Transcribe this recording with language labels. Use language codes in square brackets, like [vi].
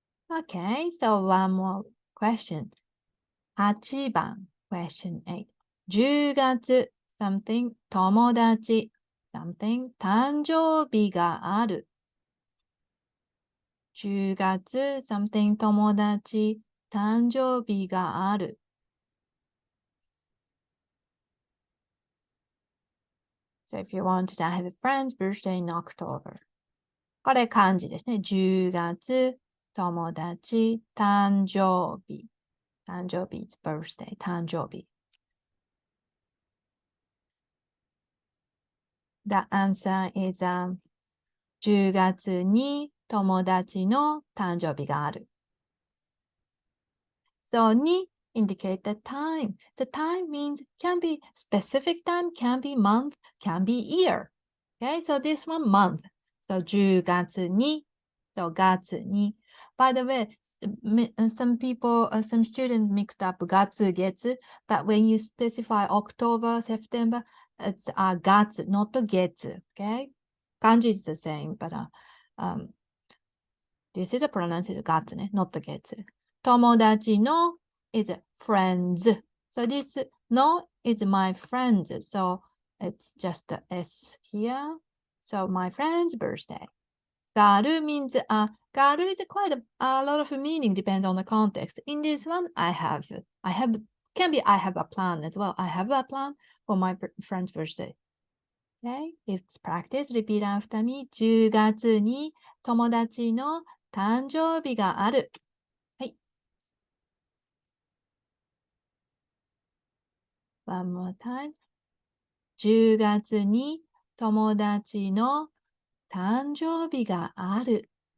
[en] Okay, so one more question. 8番 question 8. [ja] 10月 something 友達 something 誕生日がある。 10月 something 友達誕生日がある。 [en] So if you want to have a friend's birthday in October. [ja] これ漢字ですね。10月友達誕生日。 [en] 誕生日 is birthday 誕生日。 The answer is、 [ja] 10月に友達の誕生日がある。 [en] So, に indicate the time. The time means can be specific time, can be month, can be year. Okay, so this one month. So, 10月に So, 月に By the way, some people, some students mixed up 月、月 But when you specify October, September, it's 月, not 月 Okay? Kanji is the same, but this is the pronunciation 月ね not 月友達の is friends. So this no is my friends. So it's just the S here. So my friend's birthday. Garu means garu is quite a lot of meaning depends on the context. In this one, I have can be I have a plan as well. I have a plan for my friend's birthday. Okay, let's practice. Repeat after me. [ja] 10月に友達の誕生日がある。はい。 [en] One more time. [ja] 10月に友達の誕生日がある。